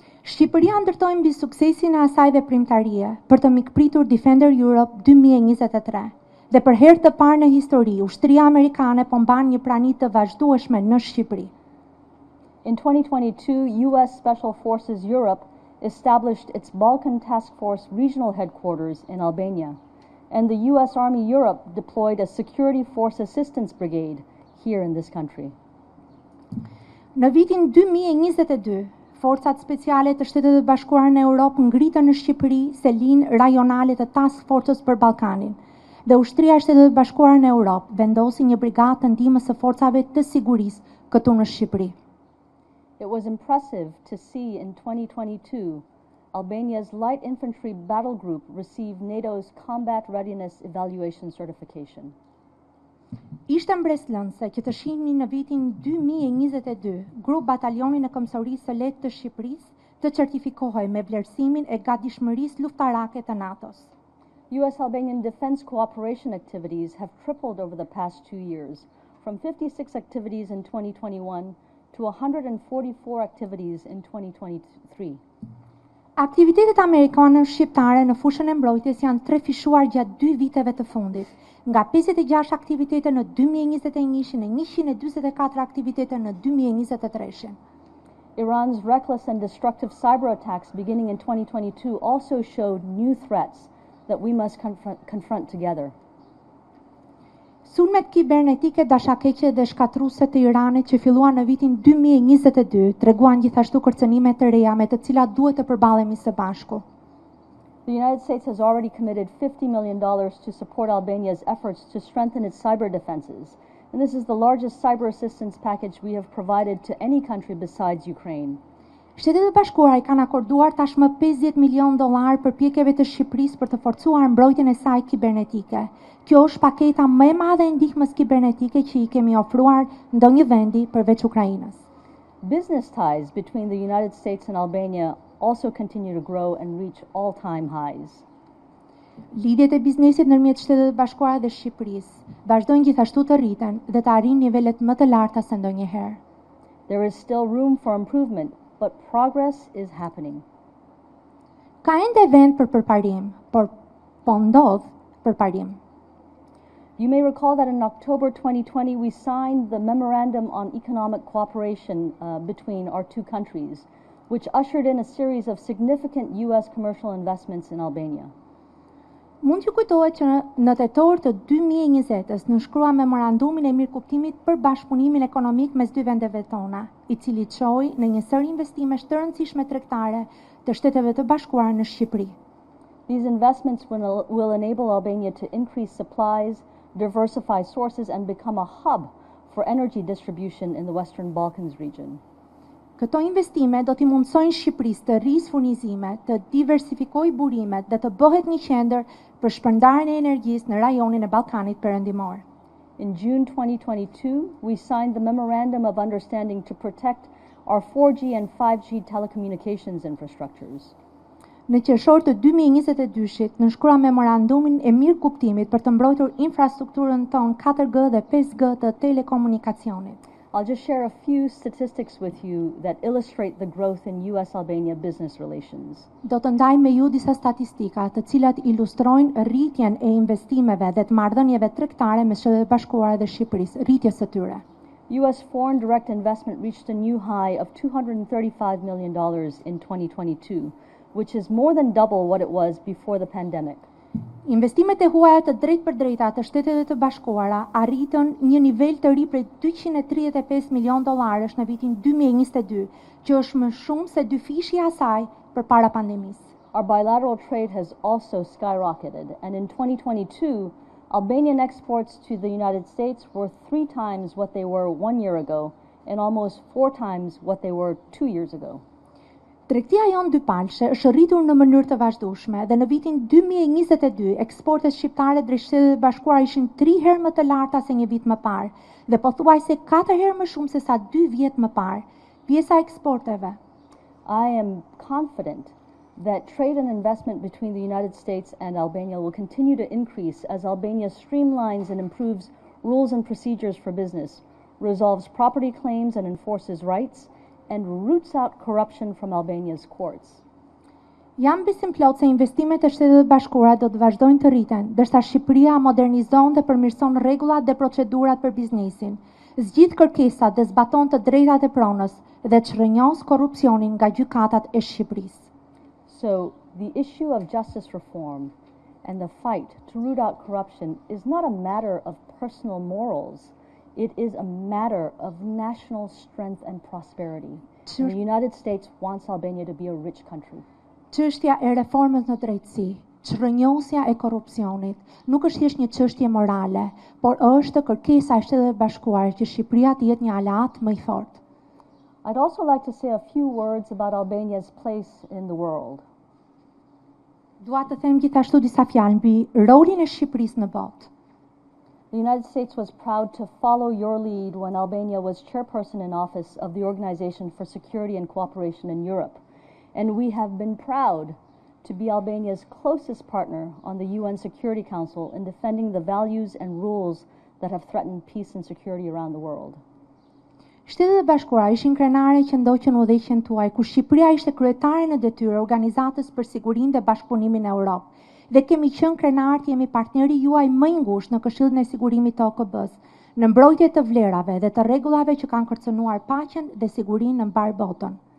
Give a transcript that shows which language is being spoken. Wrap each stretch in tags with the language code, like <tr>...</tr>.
<sq>Shqipëria ndërtoi mbi suksesin e asaj veprimtarie për të mikpritur Defender Europe 2023 dhe për herë të parë në histori, ushtria amerikane po mban një prani të vazhdueshme në Shqipëri.</sq> <en>In 2022, U.S. Special Forces Europe established its Balkan Task Force regional headquarters in Albania, and the U.S. Army Europe deployed a Security Force Assistance Brigade here in this country.</en> <sq>Në vitin 2022, forcat speciale të Shtetet e Bashkuara në Europë ngritën në Shqipëri selinë rajonale të Task Force-s për Ballkanin, dhe ushtria e Shtetet e Bashkuara në Europë vendosi një brigadë të ndihmës së forcave të sigurisë këtu në Shqipëri.</sq> <en>It was impressive to see in 2022 Albania's light infantry battle group receive NATO's combat readiness evaluation certification.</en> <sq>Ishte mbreslënse që të shihni në vitin 2022 grup batalionin e Këmbësorisë së Lehtë të Shqipërisë të certifikohej me vlerësimin e gatishmërisë luftarake të NATO-s.</sq> <en>U.S.-Albanian defense cooperation activities have tripled over the past 2 years, from 56 activities in 2021 to 144 activities in 2023.</en> <sq>Aktivitetet amerikane shqiptare në fushën e mbrojtjes janë trefishuar gjatë 2 viteve të fundit, nga 56 aktivitete në 2021 e 144 aktivitete në 2023.</sq> <en>Iran's reckless and destructive cyber attacks beginning in 2022 also showed new threats that we must confront together.</en> <sq>Sulmet kibernetike dashakeqe dhe shkatruese të Iranit që filluan në vitin 2022 treguan gjithashtu kërcënime të reja me të cilat duhet të përballemi së bashku.</sq> <en>The United States has already committed $50 million to support Albania's efforts to strengthen its cyber defenses, and this is the largest cyber assistance package we have provided to any country besides Ukraine.</en> <sq>Shtetet e Bashkuara i kanë akorduar tashmë $50 milion përpjekjeve të Shqipërisë për të forcuar mbrojtjen e saj kibernetike. Kjo është paketa më e madhe e ndihmës kibernetike që i kemi ofruar ndonjë vendi përveç Ukrainës.</sq> <en>Business ties between the United States and Albania also continue to grow and reach all-time highs.</en> <sq>Lidhjet e biznesit ndërmjet Shtetet e Bashkuara dhe Shqipërisë vazhdojnë gjithashtu të rriten dhe të arrijnë nivelet më të larta se ndonjëherë.</sq> <en>There is still room for improvement, but progress is happening.</en> <sq>Ka ende vend për përparim, por po ndodh përparim.</sq> <en>You may recall that in October 2020 we signed the Memorandum on Economic Cooperation between our two countries, which ushered in a series of significant U.S. commercial investments in Albania.</en> <sq>Mund t'ju kujtohet që në tetor të 2020-s nënshkrua memorandumin e mirëkuptimit për bashkëpunimin ekonomik mes dy vendeve tona, i cili çoi në një sër investimesh të rëndësishme tregtare të Shteteve të Bashkuara në Shqipëri.</sq> <en>These investments will enable Albania to increase supplies, diversify sources, and become a hub for energy distribution in the Western Balkans region.</en> <sq>Këto investime do t'i mundsojnë Shqipërisë të rrisë furnizime, të diversifikojë burimet dhe të bëhet një qendër për shpërndarjen e energjisë në rajonin e Ballkanit Perëndimor.</sq> <en>In June 2022, we signed the Memorandum of Understanding to protect our 4G and 5G telecommunications infrastructures.</en> <sq>Në qershor të 2022-shit, nënshkrua memorandumin e mirëkuptimit për të mbrojtur infrastrukturën tonë 4G dhe 5G të telekomunikacionit.</sq> <en>I'll just share a few statistics with you that illustrate the growth in U.S.-Albania business relations.</en> <sq>Do të ndaj me ju disa statistika të cilat ilustrojnë rritjen e investimeve dhe të marrëdhënieve tregtare me Shtetet e Bashkuara dhe Shqipërisë, rritjes së tyre.</sq> <en>U.S. foreign direct investment reached a new high of $235 million in 2022, which is more than double what it was before the pandemic.</en> <sq>Investimet e huaja të drejtpërdrejta të Shtetet e Bashkuara arritën një nivel të ri prej $235 milion në vitin 2022, që është më shumë se 2 fishi i asaj përpara pandemisë.</sq> <en>Our bilateral trade has also skyrocketed, and in 2022, Albanian exports to the United States were 3 times what they were 1 year ago, and almost 4 times what they were 2 years ago.</en> <sq>Tregtia jonë dypalshe është rritur në mënyrë të vazhdueshme dhe në vitin 2022 eksportet shqiptare drejt Shtetit të Bashkuara ishin 3 herë më të larta se një vit më parë dhe pothuajse 4 herë më shumë se sa 2 vjet më parë. Pjesa e eksporteve.</sq> <en>I am confident that trade and investment between the United States and Albania will continue to increase as Albania streamlines and improves rules and procedures for business, resolves property claims and enforces rights, and roots out corruption from Albania's courts.</en> <sq>Jam besim plot se investimet e Shtetit të Bashkuara do të vazhdojnë të rriten, ndërsa Shqipëria modernizon dhe përmirëson rregullat dhe procedurat për biznesin, zgjidh kërkesat dhe zbaton të drejtat e pronës dhe çrrënjos korrupsionin nga gjykatat e Shqipërisë.</sq> <en>So, the issue of justice reform and the fight to root out corruption is not a matter of personal morals. It is a matter of national strength and prosperity. And the United States wants Albania to be a rich country.</en> <sq>Çështja e reformës në drejtësi, çrrënjosja e korrupsionit, nuk është thjesht një çështje morale, por është kërkesa e Shtetit të Bashkuar që Shqipëria të jetë një aleat më i fortë.</sq> <en>I'd also like to say a few words about Albania's place in the world.</en> <sq>Dua të them gjithashtu disa fjalë mbi rolin e Shqipërisë në botë.</sq> <en>The United States was proud to follow your lead when Albania was chairperson in office of the Organization for Security and Cooperation in Europe. And we have been proud to be Albania's closest partner on the UN Security Council in defending the values and rules that have threatened peace and security around the world.</en> <sq>Shtetet e Bashkuara ishin krenare që ndoqën udhëheqjen tuaj, ku Shqipëria ishte kryetare në detyrë Organizatës për Sigurinë dhe Bashkëpunimin në Europë. Dhe kemi qenë krenar të jemi partneri juaj më i ngushtë në Këshillin e Sigurimit të OKB-s, në mbrojtje të vlerave dhe të rregullave që kanë kërcënuar paqen dhe sigurinë në mbar botën.</sq>